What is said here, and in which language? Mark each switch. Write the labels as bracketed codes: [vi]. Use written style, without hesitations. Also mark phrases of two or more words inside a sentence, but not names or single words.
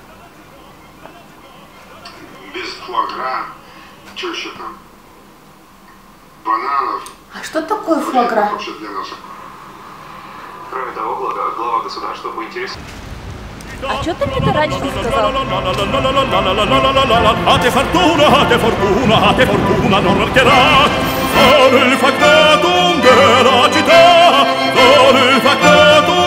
[ru] Без фуагра. Что еще там? Бананов. А что такое фуагра? Вообще для нас. Кроме того, глава государства поинтересовался. А что ты мне это раньше не сказал? [it] A te fortuna, a te fortuna, a te fortuna non mancherà. Solo il factotum della città, solo il factotum